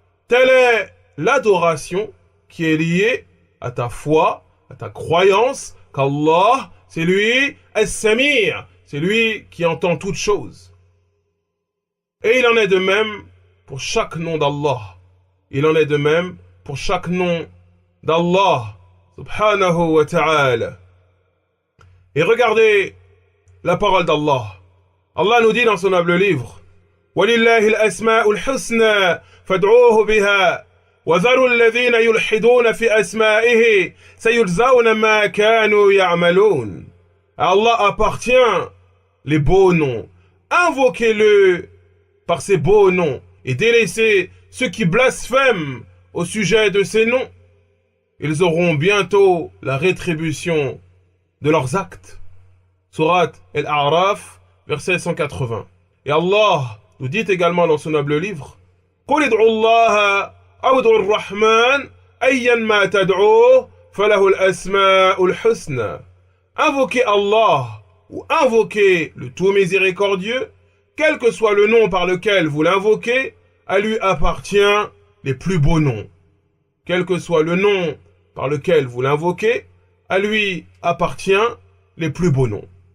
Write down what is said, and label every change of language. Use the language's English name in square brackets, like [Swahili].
[French] Telle est l'adoration qui est liée à ta foi, à ta croyance qu'Allah, c'est lui, As-Sami', c'est lui qui entend toutes choses. Et il en est de même pour chaque nom d'Allah. Il en est de même pour chaque nom d'Allah, [Arabic] subhanahu wa ta'ala. [French] Et regardez la parole d'Allah. Allah nous dit dans son noble livre, [Arabic] وَلِلَّهِ الْأَسْمَاءُ الْحُسْنَى فَادْعُوهُ بِهَا وَذَرُوا الَّذِينَ يُلْحِدُونَ فِي أَسْمَائِهِ سَيُجْزَوْنَ مَا كَانُوا يَعْمَلُونَ. [French] À Allah appartient les beaux noms. Invoquez-le par ces beaux noms et délaissez ceux qui blasphèment au sujet de ces noms. Ils auront bientôt la rétribution de leurs actes. Surat Al-A'raf, verset 180. Et Allah nous dit également dans son noble livre, [Arabic] قُلِ ادْعُوا اللَّهَ أَوْ ادْعُوا الرَّحْمَنَ أَيًّا مَا تَدْعُوهُ فَلَهُ الْأَسْمَاءُ الْحُسْنَى. [French] Invoquez Allah ou invoquez le tout miséricordieux, quel que soit le nom par lequel vous l'invoquez, à lui appartient les plus beaux noms. Quel que soit le nom par lequel vous l'invoquez, à lui appartient les plus beaux noms.